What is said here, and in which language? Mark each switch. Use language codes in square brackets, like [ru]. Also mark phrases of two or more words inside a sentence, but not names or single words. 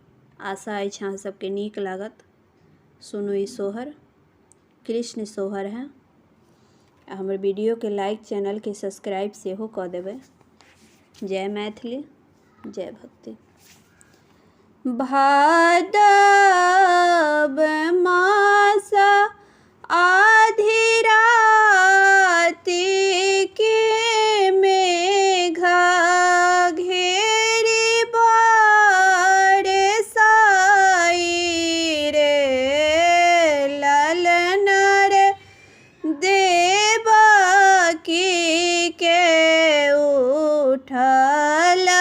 [mai] आशा अछि अहाँ सबके नीक लागत। सुनू ई सोहर कृष्ण सोहर है। हमर वीडियो के लाइक चैनल के सब्सक्राइब सेहो कऽ देबै। जय मैथिली जय भक्ति। भादव मास आधी राति के मेघ घेरि बरसाइ रे ललन रे देवकी के उठल